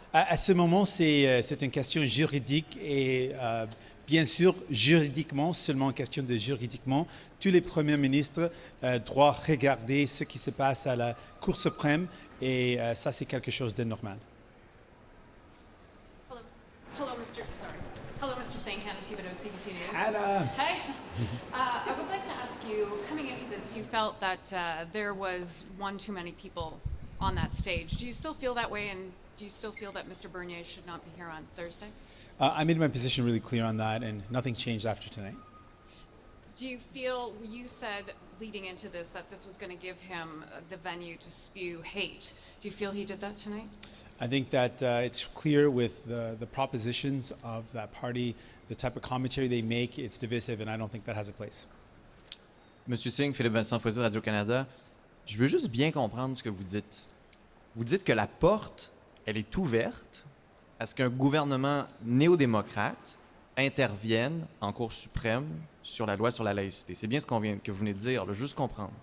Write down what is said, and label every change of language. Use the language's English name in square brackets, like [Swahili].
[French] À ce moment, c'est une question juridique et bien sûr, juridiquement, seulement une question de juridiquement, tous les premiers ministres doivent regarder ce qui se passe à la Cour suprême et ça, c'est quelque chose de normal. [English] Hello, Mr. Sorry. Hello, Mr. Singh, Hannah Thibodeau, CBC News. Hannah. Hi. I would like to ask you, coming into this, you felt that there was one too many people on that stage. Do you still feel that way, and do you still feel that Mr. Bernier should not be here on Thursday? I made my position really clear on that, and nothing changed after tonight. Do you feel, you said leading into this that this was going to give him the venue to spew hate. Do you feel he did that tonight? I think that it's clear with the propositions of that party, the type of commentary they make, it's divisive, and I don't think that has a place. [French] Monsieur Singh, Philippe Vincent Foisy, Radio-Canada, je veux juste bien comprendre ce que vous dites. Vous dites que la porte, elle est ouverte à ce qu'un gouvernement néo-démocrate intervienne en Cour suprême sur la loi sur la laïcité. C'est bien ce que vous venez de dire, là, juste comprendre.